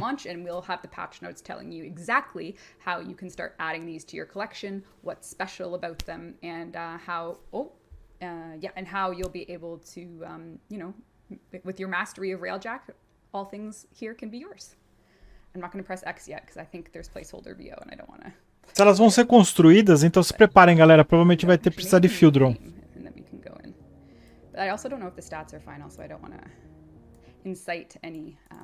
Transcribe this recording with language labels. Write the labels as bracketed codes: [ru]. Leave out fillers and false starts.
[en] launch, and we'll have the patch notes telling you exactly how you can start adding these to your collection, what's special about them, and and how you'll be able to, with your mastery of Railjack, all things here can be yours. I'm not going to press X yet because I think there's placeholder VO and I don't want to. [pt] Se elas vão ser construídas, então se preparem, galera. Provavelmente vai ter precisar de Field Drone. [en] And then we can go in. But I also don't know if the stats are final, so I don't want to incite any